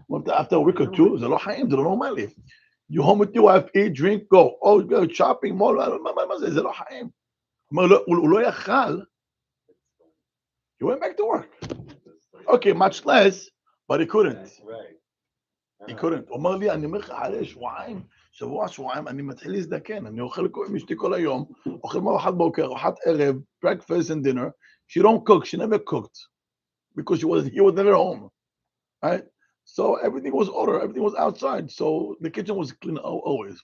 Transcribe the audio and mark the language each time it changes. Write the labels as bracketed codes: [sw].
[en] After a week or two, [he] זה לא חיים, זה לא נורמלי. [en] You home with your wife, eat, drink, go. Oh, go shopping, mall, [he] זה לא חיים. הוא לא יכל. [en] He went back to work. Okay, much less, but he couldn't. Right. He couldn't. [he] הוא אומר לי, אני אומר לך, אחרי שבועיים, אני מתחיל להזדקן. אני אוכל עם אשתי כל היום, אוכל מארוחת בוקר, ארוחת ערב, [en] breakfast and dinner. She don't cook, she never cooked. Because he was never home. Right? So everything was ordered, everything was outside. So the kitchen was clean always.